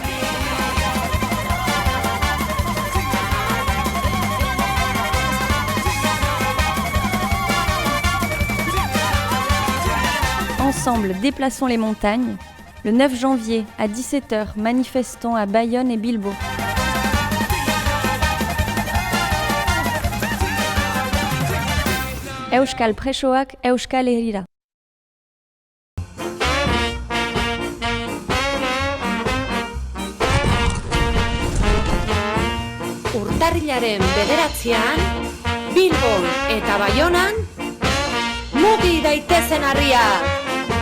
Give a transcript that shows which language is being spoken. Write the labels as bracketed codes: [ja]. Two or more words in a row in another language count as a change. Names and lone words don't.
[fr] Ensemble, déplaçons les montagnes. Le 9 janvier, à 17h, manifestons à Bayonne et Bilbao. [eu] Euskal presoak Euskal Herrira. Urtarrilaren 9an, Bilbon eta Baionan, mugi daitezen harria!